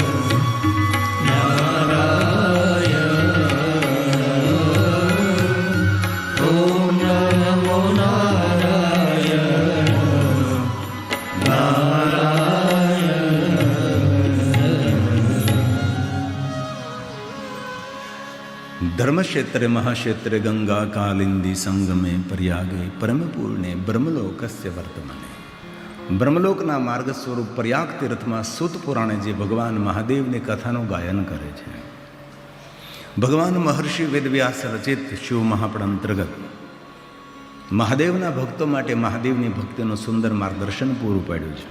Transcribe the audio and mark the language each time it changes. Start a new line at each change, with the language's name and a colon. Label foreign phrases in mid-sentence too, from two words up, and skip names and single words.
Sanskrit: नारायण, ओम नमो नारायण नारायण. धर्मक्षेत्रे महाक्षेत्रे गंगा कालिंदी संगमे प्रयागे परम पूर्णे ब्रह्मलोकस्य वर्तमाने.
Gujarati: બ્રહ્મલોકના માર્ગ સ્વરૂપ પ્રયાગ તીર્થમાં સૂત પુરાણે જે ભગવાન મહાદેવની કથાનું ગાયન કરે છે, ભગવાન મહર્ષિ વેદવ્યાસ રચિત શિવ મહાપુરાણ અંતર્ગત મહાદેવના ભક્તો માટે મહાદેવની ભક્તિનું સુંદર માર્ગદર્શન પૂરું પાડ્યું છે.